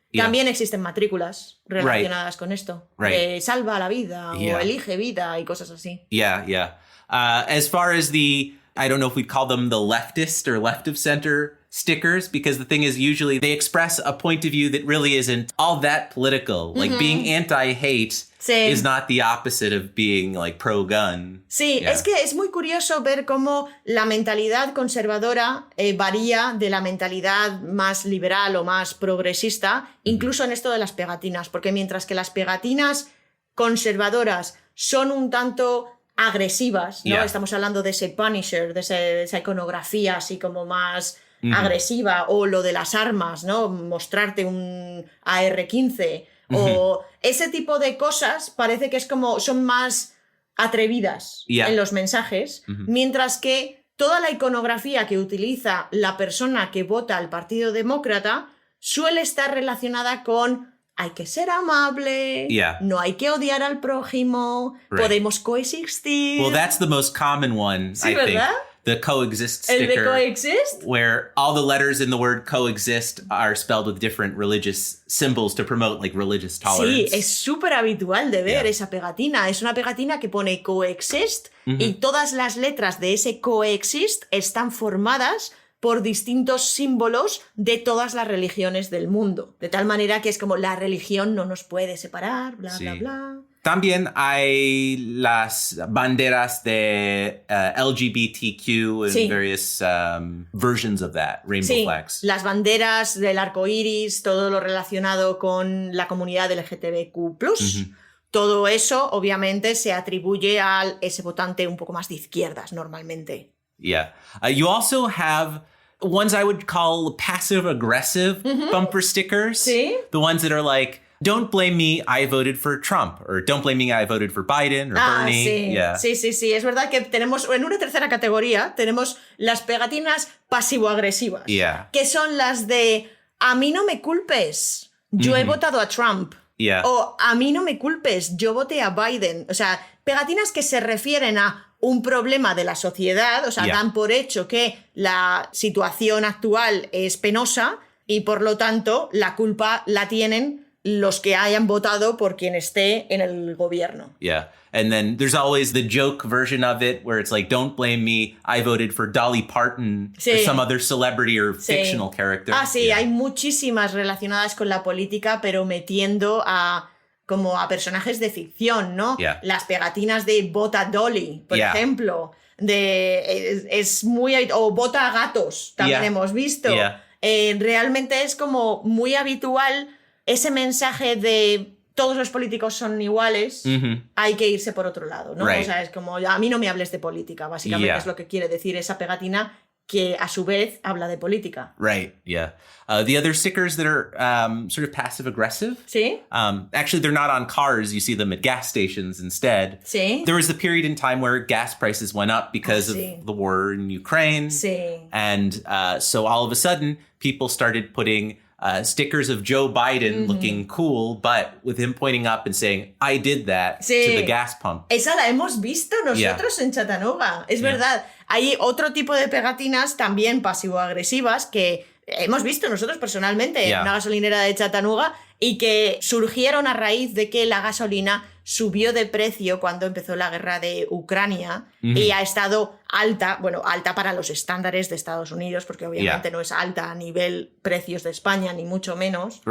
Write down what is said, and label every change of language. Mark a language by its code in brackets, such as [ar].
[es] También existen matrículas relacionadas con esto. Salva la vida o elige vida y cosas así. [en] Yeah. As far as I don't know if we'd call them the leftist or left of center stickers, because the thing is usually they express a point of view that really isn't all that political. Like being anti-hate is not the opposite of being like pro-gun. [es] Sí, es que es muy curioso ver cómo la mentalidad conservadora varía de la mentalidad más liberal o más progresista, incluso en esto de las pegatinas, porque mientras que las pegatinas conservadoras son un tanto agresivas, ¿no? Estamos hablando de ese Punisher, de esa iconografía así como más agresiva, o lo de las armas, ¿no? Mostrarte un AR-15 o ese tipo de cosas parece que es como son más atrevidas en los mensajes, mientras que toda la iconografía que utiliza la persona que vota al Partido Demócrata suele estar relacionada con hay que ser amable, no hay que odiar al prójimo, podemos coexistir. [en] Well, that's the most common one, I think. The coexist sticker. [es] El de coexist? [en] Where all the letters in the word coexist are spelled with different religious symbols to promote like religious tolerance. [es] Sí, es súper habitual de ver esa pegatina. Es una pegatina que pone coexist y todas las letras de ese coexist están formadas por distintos símbolos de todas las religiones del mundo. De tal manera que es como la religión no nos puede separar, bla, bla, bla. También hay las banderas de [en] LGBTQ and various versions of that, rainbow flags. [es] Las banderas del arco iris, todo lo relacionado con la comunidad LGTBQ+. Todo eso, obviamente, se atribuye a ese votante un poco más de izquierdas, normalmente. [en] Yeah. You also have ones I would call passive-aggressive bumper stickers. [es] Sí. [en] The ones that are like, don't blame me, I voted for Trump. Or don't blame me, I voted for Biden or Bernie. [es] Sí. [en] Yeah. [es] Sí. Es verdad que tenemos, en una tercera categoría, tenemos las pegatinas pasivo-agresivas. [en] Yeah. [es] Que son las de, a mí no me culpes, yo he votado a Trump. [en] Yeah. [es] O a mí no me culpes, yo voté a Biden. O sea, pegatinas que se refieren a un problema de la sociedad, o sea, dan por hecho que la situación actual es penosa y por lo tanto la culpa la tienen los que hayan votado por quien esté en el gobierno. [en] Yeah. And then there's always the joke version of it where it's like, don't blame me, I voted for Dolly Parton or some other celebrity or fictional character. [es] Hay muchísimas relacionadas con la política, pero metiendo como a personajes de ficción, ¿no? Las pegatinas de Vota Dolly, por ejemplo, es muy... o Vota a gatos, también hemos visto. realmente es como muy habitual ese mensaje de todos los políticos son iguales, hay que irse por otro lado, ¿no? [en] Right. [es] O sea, es como, a mí no me hables de política, básicamente [en] Yeah. [es] es lo que quiere decir esa pegatina que a su vez habla de política. [en] Right. Yeah. The other stickers that are sort of passive aggressive. [es] ¿Sí? [en] Actually, they're not on cars. You see them at gas stations instead. [es] Sí. [en] There was the period in time where gas prices went up because [es] sí. [en] of the war in Ukraine. [es] Sí. [en] And so all of a sudden, people started putting stickers of Joe Biden looking cool, but with him pointing up and saying, I did that [es] Sí. [en] to the gas pump. [es] Esa la hemos visto nosotros en Chattanooga. Es verdad. Hay otro tipo de pegatinas también pasivo-agresivas que hemos visto nosotros personalmente en una gasolinera de Chattanooga y que surgieron a raíz de que la gasolina subió de precio cuando empezó la guerra de Ucrania y ha estado alta, bueno, alta para los estándares de Estados Unidos, porque obviamente no es alta a nivel precios de España, ni mucho menos.